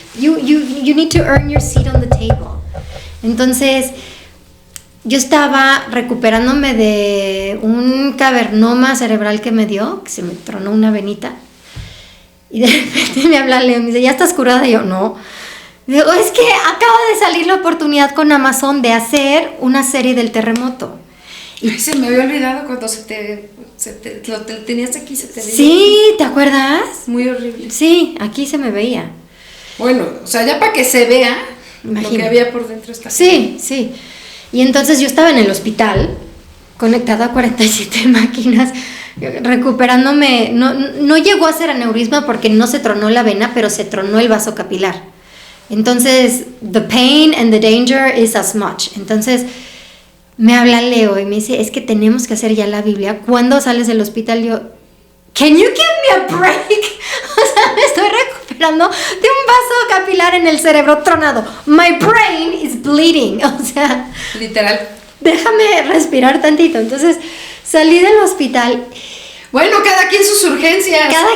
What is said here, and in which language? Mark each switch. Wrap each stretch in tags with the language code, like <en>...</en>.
<en>You need to earn your seat on the table.</en> <es>Entonces, yo estaba recuperándome de un cavernoma cerebral que me dio, que se me tronó una venita. Y de repente me habla Leo y me dice: ¿ya estás curada? Y yo: no. Digo: es que acaba de salir la oportunidad con Amazon de hacer una serie del terremoto. Y ay, se me había olvidado cuando lo tenías aquí, se te veía. Sí, ¿te acuerdas? Muy horrible. Sí, aquí se me veía. Bueno, o sea, ya para que se vea lo que había por dentro. Sí. Y entonces yo estaba en el hospital, conectada a 47 máquinas, recuperándome. No llegó a ser aneurisma porque no se tronó la vena, pero se tronó el vaso capilar.</es> <en>Entonces, the pain and the danger is as much.</en> <es>Entonces, me habla Leo y me dice: es que tenemos que hacer ya la Biblia. ¿Cuándo sales del hospital?</es> <en>Yo: can you give me a break?</en> <es>O sea, me estoy recuperando de un vaso capilar en el cerebro tronado.</es> <en>My brain is bleeding.</en> <es>O sea, literal. Déjame respirar tantito. Entonces, salí del hospital. Bueno, cada quien sus urgencias.</es>